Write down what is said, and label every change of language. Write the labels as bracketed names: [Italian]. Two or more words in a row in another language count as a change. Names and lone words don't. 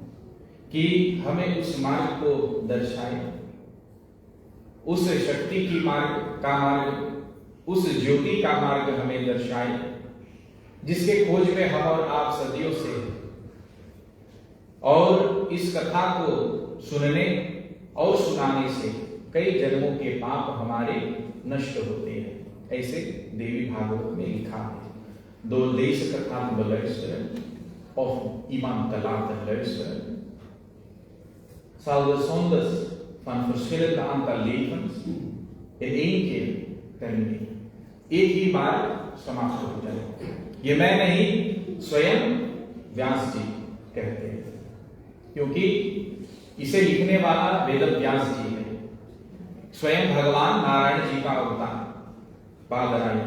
[Hindi] कि हमें उस मार्ग को दर्शाए, उस शक्ति की मार्ग, उस ज्योति का मार्ग हमें दर्शाए, जिसके खोज में हम और आप सदियों से हैं। और इस कथा को सुनने और सुनाने से कई जन्मों के पाप हमारे नष्ट होते हैं। ऐसे देवी भागवत में लिखा है। [Dutch] Door deze kataal beluisteren of iemand te laten luisteren, zal de zondes van verschillende aantal levens in één keer termineren. [Hindi] एक ही बार समाप्त हो जाए। ये मैं नहीं, स्वयं व्यास जी कहते हैं, क्योंकि इसे लिखने वाला वेद व्यास जी है, स्वयं भगवान नारायण जी का अवतार बादरायण।